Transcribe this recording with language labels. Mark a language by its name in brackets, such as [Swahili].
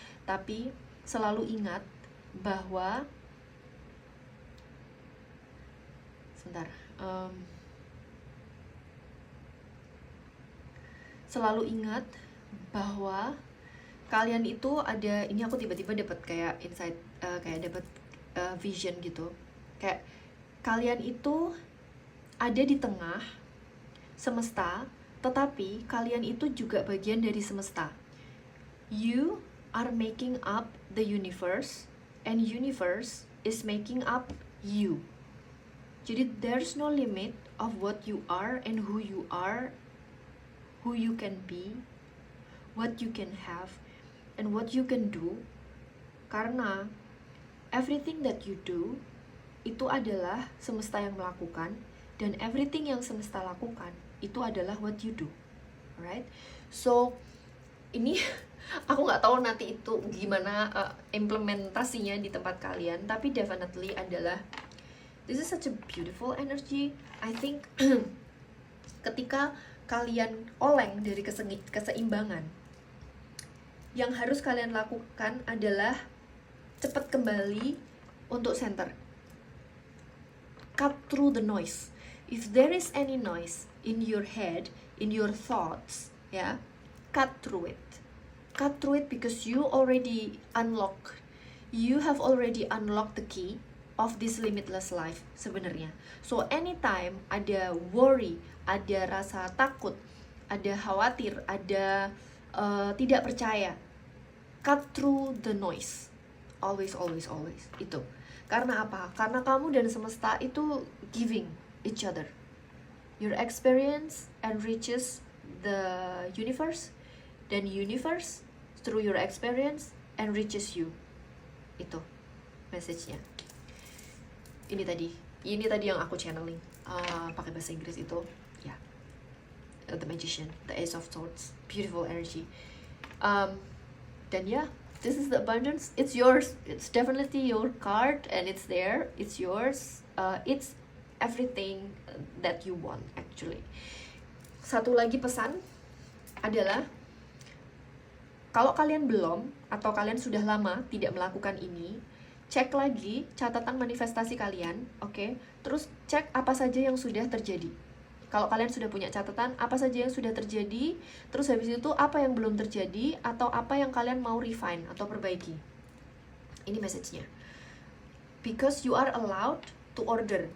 [Indonesian] Tapi selalu ingat bahwa selalu ingat bahwa kalian itu ada, ini aku tiba-tiba dapat kayak insight, kayak dapat vision gitu. Kayak kalian itu ada di tengah semesta, tetapi kalian itu juga bagian dari semesta. [English] You are making up the universe, and universe is making up you. Jadi there's no limit of what you are and who you are, who you can be, what you can have, and what you can do. [Indonesian] Karena [English] everything that you do [Indonesian] itu adalah semesta yang melakukan, dan everything yang semesta lakukan itu adalah [English] what you do, right? [Indonesian] So ini aku nggak tahu nanti itu gimana implementasinya di tempat kalian, tapi definitely adalah [English] this is such a beautiful energy. I think [Indonesian] ketika kalian oleng dari keseimbangan, yang harus kalian lakukan adalah cepat kembali untuk center. [English] Cut through the noise. If there is any noise in your head, in your thoughts, yeah, cut through it. Cut through it because you already have already unlocked the key of this limitless life sebenarnya. So anytime [Indonesian] ada worry, ada rasa takut, ada khawatir, ada tidak percaya, [English] cut through the noise. Always, always, always. [Indonesian] Itu. Karena apa? Karena kamu dan semesta itu [English] giving each other. Your experience enriches the universe, dan universe through your experience enriches you. [Indonesian] Itu message-nya. Ini tadi yang aku channeling pakai bahasa Inggris itu, ya. [English] the magician, the Ace of Swords, beautiful energy. Then yeah, this is the abundance. It's yours. It's definitely your card, and it's there. It's yours. It's everything that you want actually. [Indonesian] Satu lagi pesan adalah, kalau kalian belum atau kalian sudah lama tidak melakukan ini, cek lagi catatan manifestasi kalian, oke? Terus cek apa saja yang sudah terjadi. Kalau kalian sudah punya catatan, apa saja yang sudah terjadi, terus habis itu apa yang belum terjadi, atau apa yang kalian mau refine atau perbaiki. Ini message-nya. [English] Because you are allowed to order.